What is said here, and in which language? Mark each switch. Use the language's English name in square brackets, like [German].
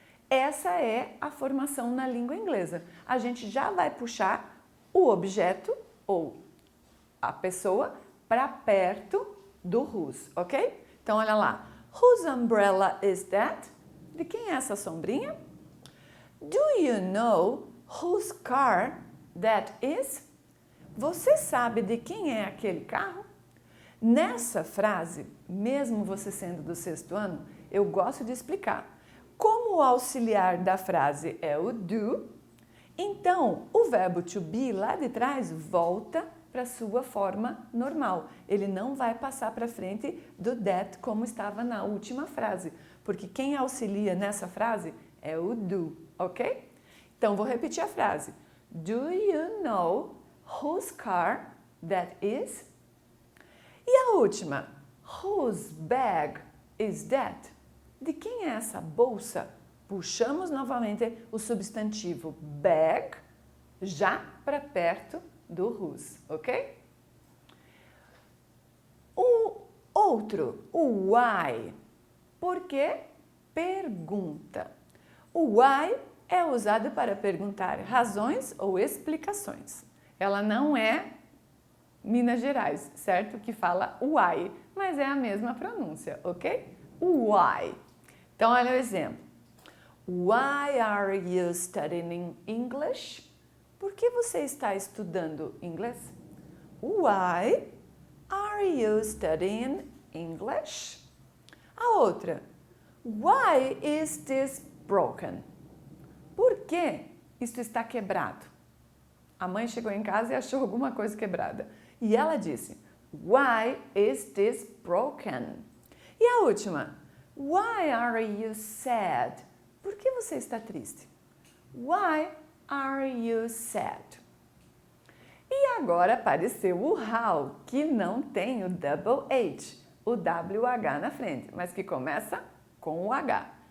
[Portuguese] Essa é a formação na língua inglesa. A gente já vai puxar o objeto ou a pessoa para perto do whose, ok? Então, olha lá. [English] Whose umbrella is that? [Portuguese] De quem é essa sombrinha? [English] Do you know whose car that is? [Portuguese] Você sabe de quem é aquele carro? Nessa frase, mesmo você sendo do sexto ano, eu gosto de explicar. Como o auxiliar da frase é o do, então o verbo to be lá de trás volta para a sua forma normal. Ele não vai passar para frente do that como estava na última frase, porque quem auxilia nessa frase é o do, ok? Então, vou repetir a frase. [English] Do you know whose car that is? [Portuguese] E a última, [English] whose bag is that? [Portuguese] De quem é essa bolsa? Puxamos novamente o substantivo bag já para perto do whose, ok? O outro, o why, porque pergunta. O why é usado para perguntar razões ou explicações. Ela não é Minas Gerais, certo? Que fala why, mas é a mesma pronúncia, ok? Why. Então, olha o exemplo. [English] Why are you studying English? [Portuguese] Por que você está estudando inglês? [English] Why are you studying English? [Portuguese] A outra. [English] Why is this broken? [Portuguese] Por que isto está quebrado? A mãe chegou em casa e achou alguma coisa quebrada. E ela disse, [English] why is this broken? [Portuguese] E a última, [English] why are you sad? [Portuguese] Por que você está triste? [English] Why are you sad? [Portuguese] E agora apareceu o how, que não tem o double H, o WH na frente, mas que começa com o H.